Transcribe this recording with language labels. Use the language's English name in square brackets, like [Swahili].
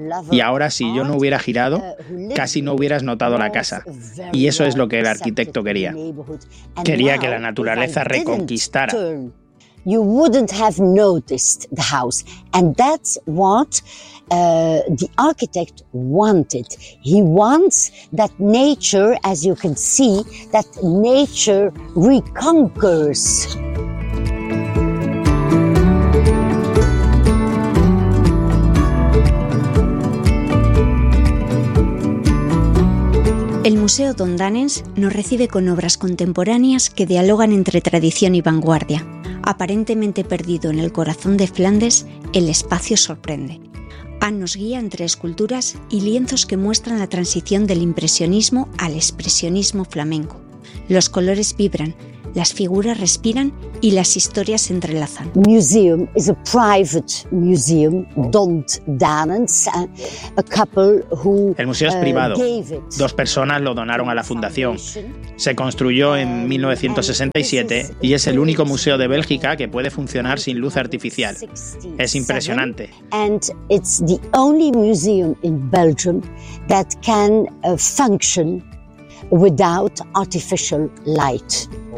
[Spanish] Y ahora, si yo no hubiera girado, casi no hubieras notado la casa. Y eso es lo que el arquitecto quería. Quería que la naturaleza reconquistara. [English] You wouldn't have noticed the house, and that's what the architect wanted. He wants that nature, as you can see, that nature reconquers. [Spanish] El Museo Don Danens nos recibe con obras contemporáneas que dialogan entre tradición y vanguardia. Aparentemente perdido en el corazón de Flandes, el espacio sorprende. Anne nos guía entre esculturas y lienzos que muestran la transición del impresionismo al expresionismo flamenco. Los colores vibran, las figuras respiran y las historias se entrelazan. [English] The museum is a private museum, Don't Danens, a couple who. [Spanish] El museo es privado. Dos personas lo donaron a la fundación. Se construyó en 1967 y es el único museo de Bélgica que puede funcionar sin luz artificial. Es impresionante. [English] And it's the only museum in Belgium that can function without artificial light.